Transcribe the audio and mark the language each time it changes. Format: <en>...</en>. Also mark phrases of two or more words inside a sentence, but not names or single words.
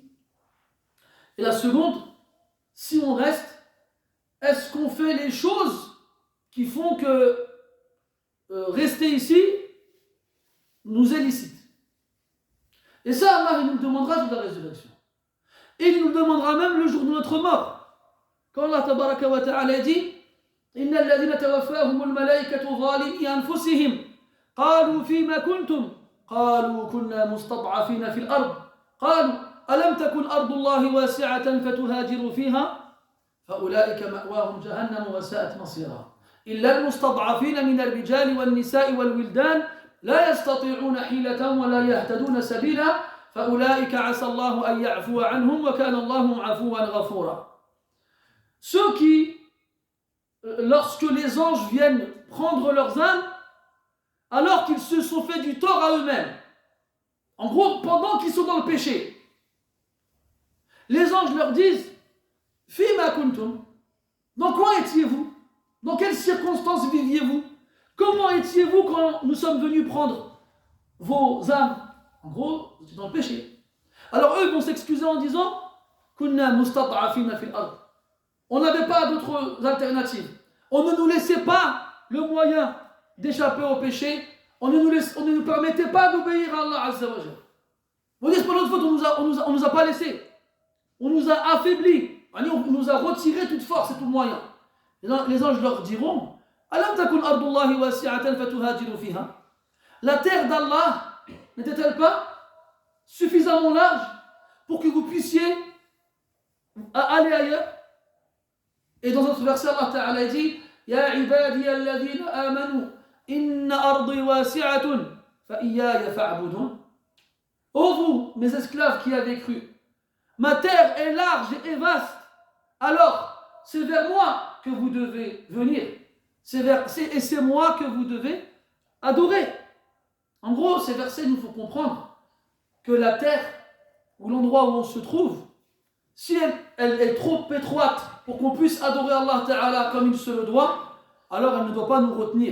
<fr>Et la seconde, si on reste, est-ce qu'on fait les choses qui font que rester ici nous est licite? Et ça, Allah, il nous le demandera sur la résurrection. Et il nous le demandera même le jour de notre mort. Quand Allah</fr> <ar>تبارك وتعالى dit إن الذين توفاهم الملائكة ظالمي أنفسهم قالوا فيما كنتم قالوا كنا مستضعفين في الأرض قالوا ألم تكن أرض الله واسعة فتهاجروا فيها فأولئك مأواهم جهنم وساءت مصيرا إلا المستضعفين من الرجال والنساء والولدان لا يستطيعون حيلة ولا يهتدون سبيلا فأولئك عسى الله أن يعفو عنهم وكان الله عفوا غفورا.</ar> <fr>Ceux qui, lorsque les anges viennent prendre leurs âmes, alors qu'ils se sont fait du tort à eux-mêmes, en gros, pendant qu'ils sont dans le péché, les anges leur disent</fr> <ar>فيم كنتم,</ar> <fr>dans quoi étiez-vous? Dans quelles circonstances viviez-vous? Comment étiez-vous quand nous sommes venus prendre vos âmes? En gros, vous étiez dans le péché. Alors eux vont s'excuser en disant</fr> <ar>كنا مستضعفين في الأرض.</ar> <fr>On n'avait pas d'autres alternatives. On ne nous laissait pas le moyen d'échapper au péché. On ne nous permettait pas d'obéir à Allah</fr> <ar>عز وجل.</ar> <fr>Vous dites, c'est pas notre faute, on nous a pas laissé. On nous a affaiblis. On nous a retiré toute force et tout moyen. Les anges leur diront</fr> <ar>ألم تكن أرض الله واسعة فتهاجروا فيها.</ar> <fr>La terre d'Allah n'était-elle pas suffisamment large pour que vous puissiez aller ailleurs? Et dans notre verset, Allah Ta'ala dit</fr> <ar>يا عبادي الذين آمنوا إن أرضي واسعة فإياي فاعبدون.</ar> <fr>Ô vous, mes esclaves qui avez cru, ma terre est large et vaste, alors c'est vers moi que vous devez venir. Et c'est moi que vous devez adorer. En gros, ces versets nous font comprendre que la terre ou l'endroit où on se trouve, si elle est trop étroite pour qu'on puisse adorer Allah Ta'ala comme il se le doit, alors elle ne doit pas nous retenir.</fr>